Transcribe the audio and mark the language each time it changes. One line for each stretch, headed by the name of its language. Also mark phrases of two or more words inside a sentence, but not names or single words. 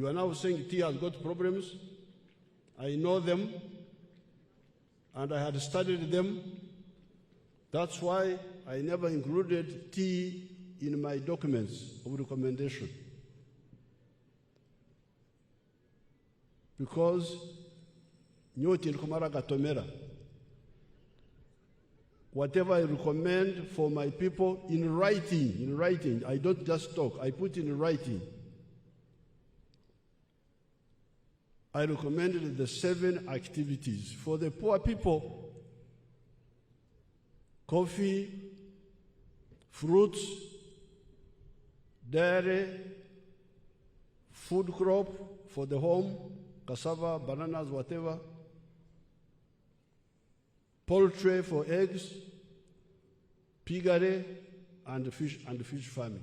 English: You are now saying tea has got problems. I know them, and I had studied them. That's why I never included tea in my documents of recommendation.
Nyankole: Because nyoti nkumara gatomera.
English: Whatever I recommend for my people in writing, I don't just talk, I put in writing. I recommended the 7 activities for the poor people: coffee, fruits, dairy, food crop for the home, cassava, bananas, whatever, poultry for eggs, piggery, and fish farming.